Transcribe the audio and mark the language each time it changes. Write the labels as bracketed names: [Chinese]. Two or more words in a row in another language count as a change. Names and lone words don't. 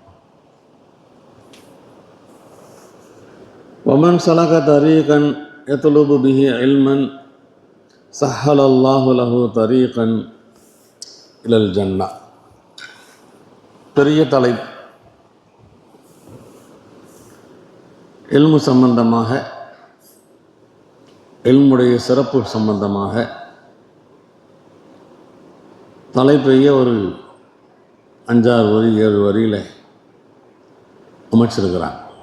[Arabic] ومن سلك طريقا يطلب به علما سهل الله له طريقا إلى الجنة. [Tamil] பெரிய தலைப்பு. இல்மு சம்பந்தமாக, இல்முடைய சிறப்பு சம்பந்தமாக தலைப்பையே ஒரு 5-6 வரி 7 வரியில் அமைச்சிருக்கிறார்.